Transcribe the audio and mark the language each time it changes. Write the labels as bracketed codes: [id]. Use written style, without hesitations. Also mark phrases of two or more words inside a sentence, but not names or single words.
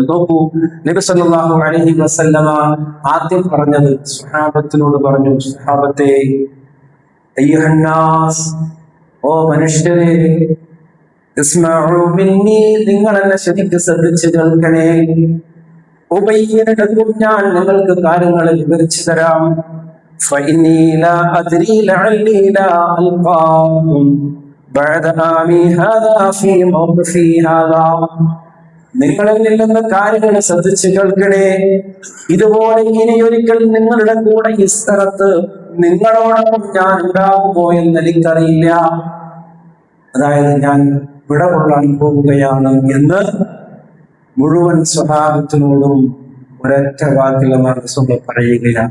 [ml] നോക്കൂ, നബി [ar] صلى الله عليه وسلم [ml] ആദ്യം പറഞ്ഞത് സ്വഹാബത്തിനോട് പറഞ്ഞു, സ്വഹാബത്തെ, [ar] أيها الناس, [ml] ഓ മനുഷ്യരെ, [ar] اسمعوا مني, [ml] നിങ്ങൾ എന്നെ ശരിക്ക് ശ്രദ്ധിച്ച് കേൾക്കണേ. [ar] أبين لكم, [ml] ഞാൻ നിങ്ങൾക്ക് കാര്യങ്ങൾ വിവരിച്ചു തരാം. [ar] فإني لا أدري لعلي لا ألقاكم بعد عامي هذا في موقفي هذا. [ml] നിങ്ങളിൽ നിന്ന് കാര്യങ്ങൾ ശ്രദ്ധിച്ച് കേൾക്കണേ. ഇതുപോലെ ഇനിയൊരിക്കൽ നിങ്ങളുടെ കൂടെ ഈ സ്ഥലത്ത് നിങ്ങളോടൊപ്പം ഞാൻ ഉണ്ടാകുമോ എന്ന് എനിക്കറിയില്ല. അതായത് ഞാൻ വിട കൊള്ളാൻ പോവുകയാണ് എന്ന് മുഴുവൻ സ്വഹാബത്തിനോടും ഒരൊറ്റ വാക്കിൽ റസൂൽ പറയുകയാണ്.